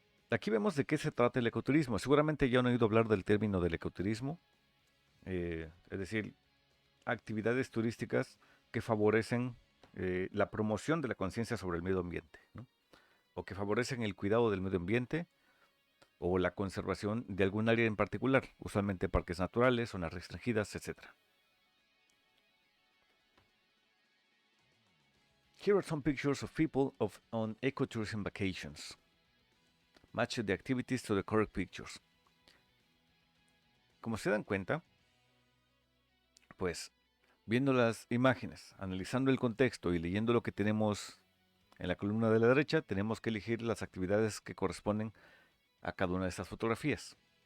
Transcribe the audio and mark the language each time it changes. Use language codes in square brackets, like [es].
[es] Aquí vemos de qué se trata el ecoturismo. Seguramente ya han oído hablar del término del ecoturismo, es decir, actividades turísticas que favorecen la promoción de la conciencia sobre el medio ambiente, ¿no? O que favorecen el cuidado del medio ambiente o la conservación de algún área en particular, usualmente parques naturales, zonas restringidas, etc. [en] Here are some pictures of people on ecotourism vacations. Match the activities to the correct pictures. [es] Como se dan cuenta, pues viendo las imágenes, analizando el contexto y leyendo lo que tenemos en la columna de la derecha, tenemos que elegir las actividades que corresponden a cada una de estas fotografías.